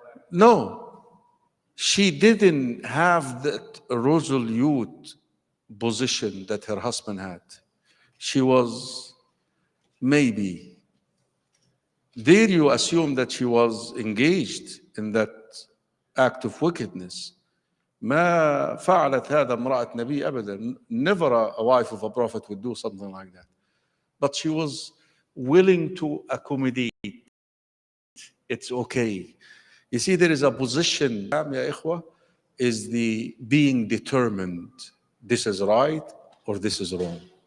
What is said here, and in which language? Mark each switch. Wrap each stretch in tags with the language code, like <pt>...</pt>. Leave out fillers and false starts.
<en>No, she didn't have that resolute position that her husband had. She was maybe. Dare you assume that she was engaged in that act of wickedness?</en> <ar>ما فعلت هذا امرأة نبي أبدا.</ar> <en>Never a wife of a prophet would do something like that. But she was willing to accommodate. It's okay. You see, there is a position, ya ikhwa, is the being determined. This is right or this is wrong.</en>